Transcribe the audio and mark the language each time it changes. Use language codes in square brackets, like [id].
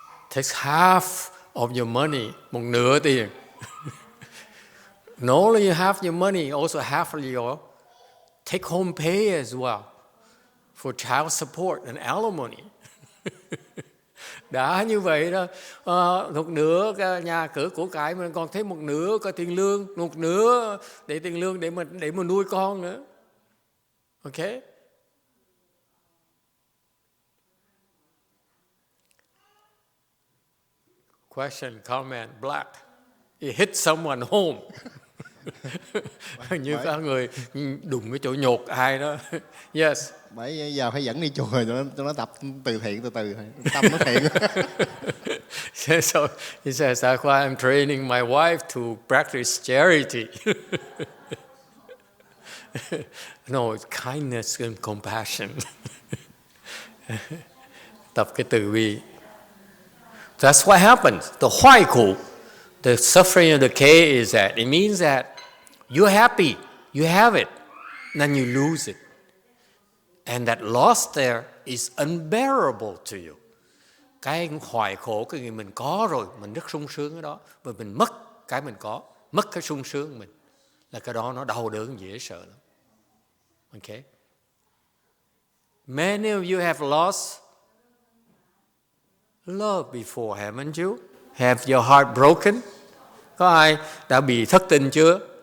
[en] Takes half of your money. [vi] Một nửa tiền. [en] Not only half your money, also half of your take home pay as well. For child support and alimony. [vi] Đã như vậy đó, một nửa nhà cửa của cải mình còn thêm một nửa có tiền lương, một nửa để tiền lương để mà nuôi con nữa. [en] Okay? Question, comment, black. He hit someone home. [vi] Như có người đụng cái chỗ nhột ai đó. [en] Yes. [vi] Bởi giờ phải dẫn đi chùa cho nó tập từ thiện từ từ, tâm nó thiện. [en] So he says, that's why I'm training my wife to practice charity. No, it's kindness and compassion. [vi] Tập cái từ bi. [en] That's what happens. The hoài khổ, the suffering of the decay is that it means that you're happy, you have it, then you lose it. And that loss there is unbearable to you. [vi] Cái hoài khổ, cái gì mình có rồi, mình rất sung sướng ở đó. Và mình mất cái mình có, mất cái sung sướng mình. Là cái đó nó đau đớn dễ sợ lắm. [en] Okay? Many of you have lost love before, haven't you? Have your heart broken? [vi] Có ai đã bị thất tình chưa?